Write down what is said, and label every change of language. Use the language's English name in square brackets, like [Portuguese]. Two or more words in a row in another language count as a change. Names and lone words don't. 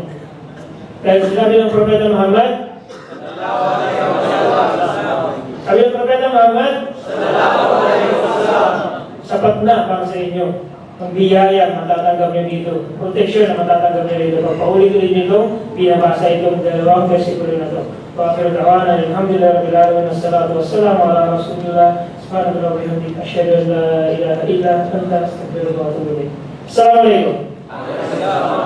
[Filipino] Dahil sinabi ng Propeta Muhammad, sabi ng Propeta Muhammad, sapat na para sa inyo. Ang biyaya matatanggap nyo dito. Protection na matatanggap nyo dito. Pag paulit-ulit nito, pinabasa itong dalawang versikulo na ito. [Arabic] وآخر دعوانا، الحمد لله، رب العالمين، والصلاة والسلام على رسول الله، سبحان الله وبحمده، أشهد أن لا إله إلا أنت، أستغفرك وأتوب إليك. Assalamualaikum.